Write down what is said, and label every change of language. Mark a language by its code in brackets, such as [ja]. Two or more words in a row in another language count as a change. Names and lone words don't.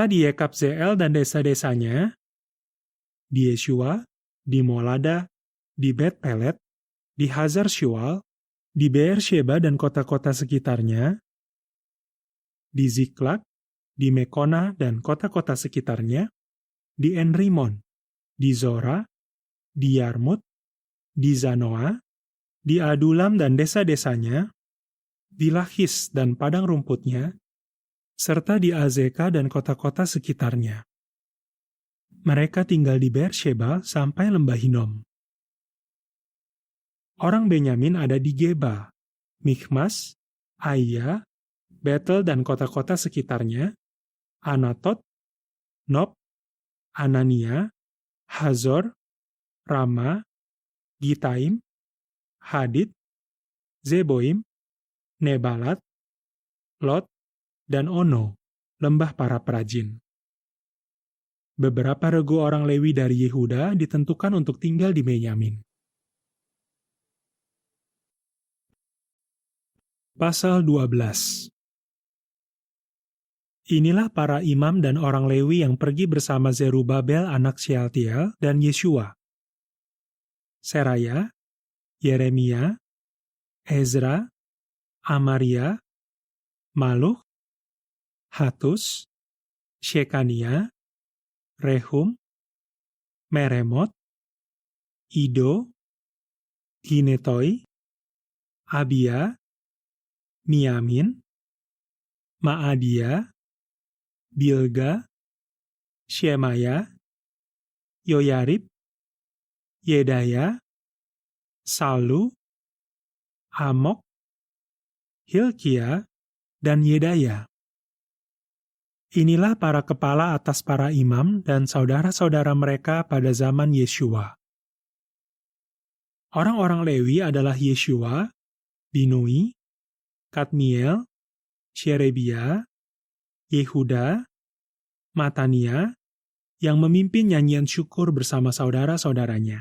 [id] di Yekabzeel dan desa-desanya, di Yeshua, di Molada, di Bet Pelet, di Hazar Shual, di Beersheba dan kota-kota sekitarnya, di Ziklag, di Mekona dan kota-kota sekitarnya, di Enrimon, di Zora, di Yarmut, di Zanoa, di Adulam dan desa-desanya, di Lachis dan padang rumputnya, serta di Azeka dan kota-kota sekitarnya. Mereka tinggal di Beersheba sampai lembah Hinom. Orang Benyamin ada di Geba, Mikhmas, Aya, Betel dan kota-kota sekitarnya, Anatot, Nob, Anania, Hazor, Rama, Gitaim, Hadid, Zeboim, Nebalat, Lot, dan Ono, lembah para perajin. Beberapa regu orang Lewi dari Yehuda ditentukan untuk tinggal di Benyamin. Pasal 12. Inilah para imam dan orang Lewi yang pergi bersama Zerubabel anak Shealtiel dan Yeshua, Seraya, Yeremia, Ezra, Amaria, Maluh, Hatus, Shekania, Rehum, Meremot, Ido, Ginetoi, Abia, Miamin, Maadia, Bilga, Shemaya, Yoyarib, Yedaya, Salu, Amok, Hilkia, dan Yedaya. Inilah para kepala atas para imam dan saudara-saudara mereka pada zaman Yeshua. Orang-orang Lewi adalah Yeshua, Binui, Kadmiel, Sherebia, Yehuda, Matania, yang memimpin nyanyian syukur bersama saudara-saudaranya.